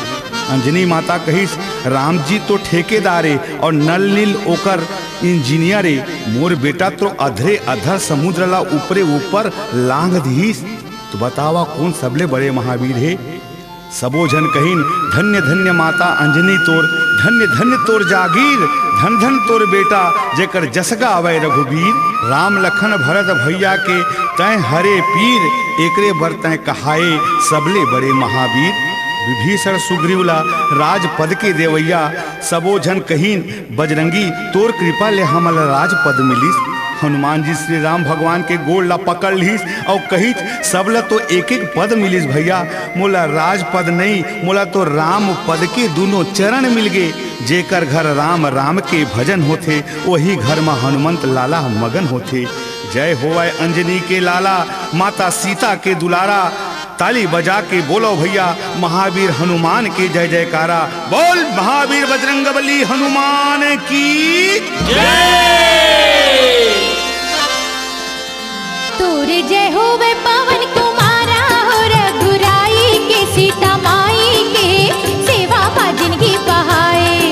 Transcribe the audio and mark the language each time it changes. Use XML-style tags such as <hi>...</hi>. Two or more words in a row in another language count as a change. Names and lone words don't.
<hne>अंजनी माता कहिस राम जी तो ठेकेदारे और नल नील ओकर इंजीनियरे, मोर बेटा तो अधरे अधर समुद्र ला ऊपरे ऊपर लांग दीस। तो बतावा कौन सबले बड़े महावीर है। सबो जन कहिन धन्य धन्य माता अंजनी तोर, धन्य धन्य तोर जागीर, धन धन तोर बेटा जेकर जसगा अवै रघुवीर। राम लखन भरत भैया के तय हरे पीर, एकरे बर तय कहाए सबले बड़े महावीर। विभीषण सुग्रीवला राजपद के देवैया, सबो जन कहिन बजरंगी तोर कृपा ले हमल राजपद मिलिस। हनुमान जी श्री राम भगवान के गोड़ ला पकड़ लीस और कही सबला तो एक एक पद मिलिस भैया, मोला राजपद नहीं मोला तो राम पद के दोनों चरण मिल गए। जेकर घर राम राम के भजन होथे, वही घर में हनुमंत लाला मगन होथे। जय होवै अंजनी के लाला, माता सीता के दुलारा। ताली बजा के बोलो भैया महावीर हनुमान के जय जयकारा। बोल महावीर बजरंगबली हनुमान की जय। तोर जय होवे पवन कुमारा, हो रघुराई के सीता माई के सेवा पा जिनकी बहाए।</hne>